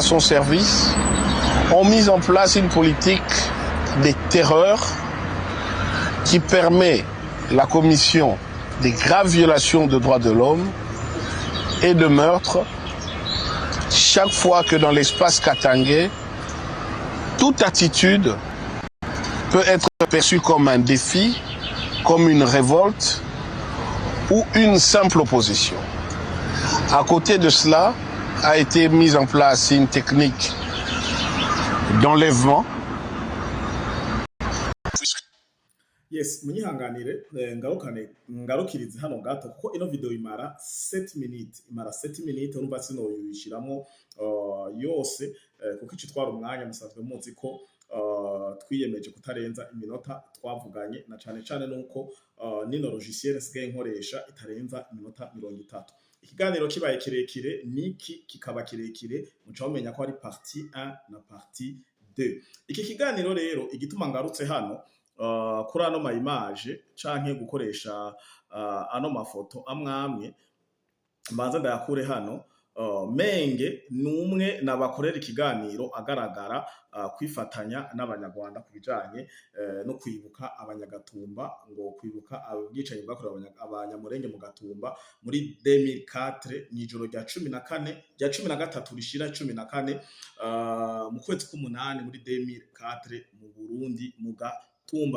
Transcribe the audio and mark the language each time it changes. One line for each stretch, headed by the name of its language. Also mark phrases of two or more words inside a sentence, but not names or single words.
French: son service ont mis en place une politique de terreur qui permet la commission des graves violations de droits de l'homme et de meurtres chaque fois que dans l'espace Katangé, toute attitude peut être perçue comme un défi, comme une révolte ou une simple opposition. À côté de cela, a été mise en place une technique d'enlèvement.
Rundi: Yes, munyihanganire ngarukirize hano gato kuko ino video imara 7 minutes urumva sino yishiramo yose kuko icitwara umwanya musanzwe muzi ko twiyemeje kutarenza iminota twavuganye na cane nuko nino logiciel sigaye nkoresha itarenza iminota 30. Ikiganiro kibaye kirekire niki kikaba kirekire muca bamenya ko ari partie 1 na partie 2. Iki kiganiro rero igituma ngarutse hano kuri ano ma image canke gukoresha ano mafoto amwamwe mbanza ndayakure hano. Menge numwe nabakorera ikiganiro agaragara kwifatanya n'abanyarwanda kubijanye no kwibuka abanyagatumba, ngo kwibuka ubwicanyi bwakorewe abanyamurenge mu Gatumba muri 2004 n'ijoro rya 14 rya 13 rishira 14 mu kwezi k'umunani muri 2004 mu Burundi mu Gatumba.